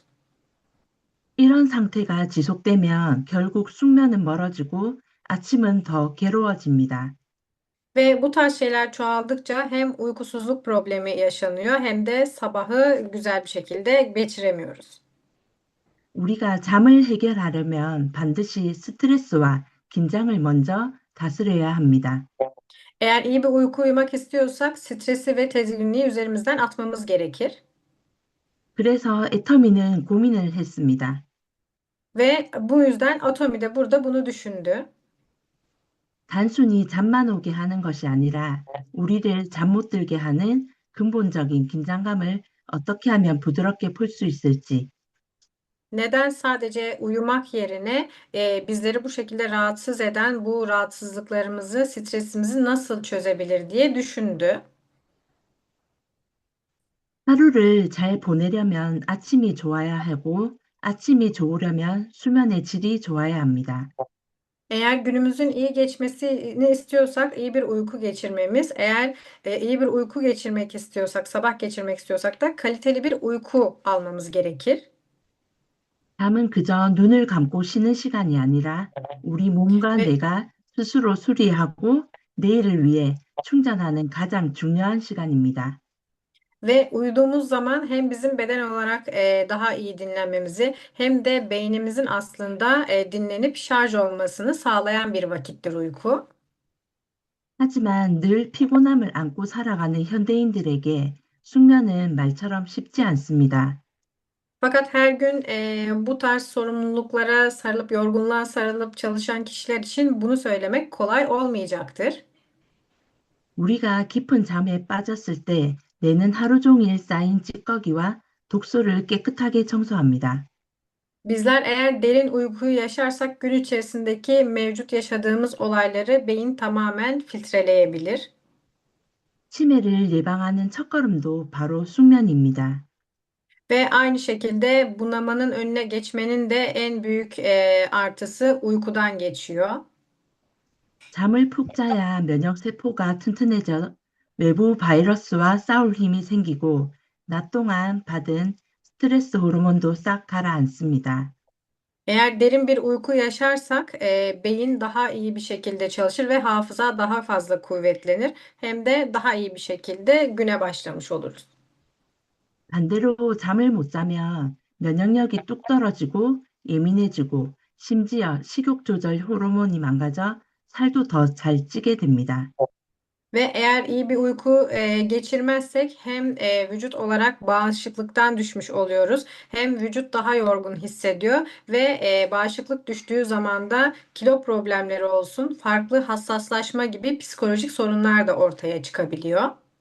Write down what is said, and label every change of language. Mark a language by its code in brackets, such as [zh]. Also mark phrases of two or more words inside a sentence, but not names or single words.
[ko] 이런 상태가 지속되면 결국 숙면은 멀어지고 아침은 더 괴로워집니다. [tr] Ve bu tarz şeyler çoğaldıkça hem uykusuzluk problemi yaşanıyor hem de sabahı güzel bir şekilde geçiremiyoruz. [ko] 우리가 잠을 해결하려면 반드시 스트레스와 긴장을 먼저 다스려야 합니다. [tr] Eğer iyi bir uyku uyumak istiyorsak stresi ve tedirginliği üzerimizden atmamız gerekir. [ko] 그래서 애터미는 고민을 했습니다. [tr] Ve bu yüzden Atomi de burada bunu düşündü. [ko] 단순히 잠만 오게 하는 것이 아니라 우리를 잠 못 들게 하는 근본적인 긴장감을 어떻게 하면 부드럽게 풀 수 있을지, [tr] Neden sadece uyumak yerine bizleri bu şekilde rahatsız eden bu rahatsızlıklarımızı, stresimizi nasıl çözebilir diye düşündü. [ko] 하루를 잘 보내려면 아침이 좋아야 하고 아침이 좋으려면 수면의 질이 좋아야 합니다. [tr] Eğer günümüzün iyi geçmesini istiyorsak iyi bir uyku geçirmemiz, eğer iyi bir uyku geçirmek istiyorsak, sabah geçirmek istiyorsak da kaliteli bir uyku almamız gerekir. [ko] 잠은 그저 눈을 감고 쉬는 시간이 아니라 우리 몸과 [tr] Ve [ko] 뇌가 스스로 수리하고 내일을 위해 충전하는 가장 중요한 시간입니다. [tr] Ve uyuduğumuz zaman hem bizim beden olarak daha iyi dinlenmemizi hem de beynimizin aslında dinlenip şarj olmasını sağlayan bir vakittir uyku. [ko] 하지만 늘 피곤함을 안고 살아가는 현대인들에게 숙면은 말처럼 쉽지 않습니다. [tr] Fakat her gün bu tarz sorumluluklara sarılıp, yorgunluğa sarılıp çalışan kişiler için bunu söylemek kolay olmayacaktır. [ko] 우리가 깊은 잠에 빠졌을 때 뇌는 하루 종일 쌓인 찌꺼기와 독소를 깨끗하게 청소합니다. [tr] Bizler eğer derin uykuyu yaşarsak gün içerisindeki mevcut yaşadığımız olayları beyin tamamen filtreleyebilir. [ko] 치매를 예방하는 첫걸음도 바로 숙면입니다. [tr] Ve aynı şekilde bunamanın önüne geçmenin de en büyük artısı uykudan geçiyor. [ko] 잠을 푹 자야 면역 세포가 튼튼해져 외부 바이러스와 싸울 힘이 생기고 낮 동안 받은 스트레스 호르몬도 싹 가라앉습니다. [tr] Eğer derin bir uyku yaşarsak beyin daha iyi bir şekilde çalışır ve hafıza daha fazla kuvvetlenir. Hem de daha iyi bir şekilde güne başlamış oluruz. [ko] 반대로 잠을 못 자면 면역력이 뚝 떨어지고 예민해지고 심지어 식욕 조절 호르몬이 망가져 살도 더 잘 찌게 됩니다. [tr] Ve eğer iyi bir uyku geçirmezsek hem vücut olarak bağışıklıktan düşmüş oluyoruz. Hem vücut daha yorgun hissediyor ve bağışıklık düştüğü zaman da kilo problemleri olsun, farklı hassaslaşma gibi psikolojik sorunlar da ortaya çıkabiliyor.